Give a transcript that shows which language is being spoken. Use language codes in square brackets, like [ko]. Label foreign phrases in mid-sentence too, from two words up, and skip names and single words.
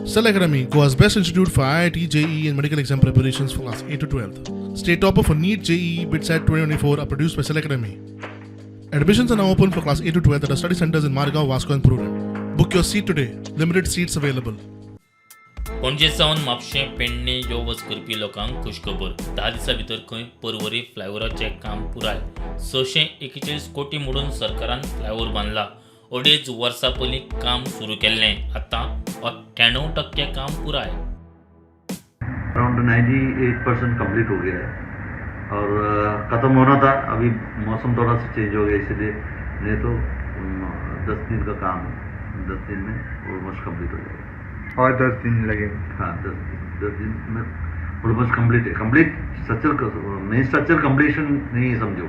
[en] Cell Academy, Goa's best institute for IIT, JEE and medical exam preparations for class 8 to 12th. State topper for NEET, JEE, BITSAT 2024 are produced by Cell Academy. Admissions are now open for class 8 to 12th at our study centers in Margao, Vasco and Prudent. Book your seat today. Limited seats available. [kok] पणजे सावन म्हापशें पेडणे यो वच करपी लोकांक खुशखबर 10 दिसां भितर खंय पर्वरी फ्लायओव्हराचें काम पुराय 641 कोटी मोडून सरकारान फ्लायओव्हर बांदला 2.5 वर्सां पयलीं काम सुरू केल्लें आतां 98% काम पुराय [en] around 98% complete [hi] हो गया है और ख़त्म होना था। अभी मौसम थोड़ा सा चेंज हो गया इसलिए नहीं तो 10 दिन का काम 10 दिन में [en] almost complete [hi] हो जाएगा और 10 दिन लगेंगे। हाँ 10 दिन में [en] almost complete [hi] है। [en] complete structure main structure completion [hi] नहीं समझो।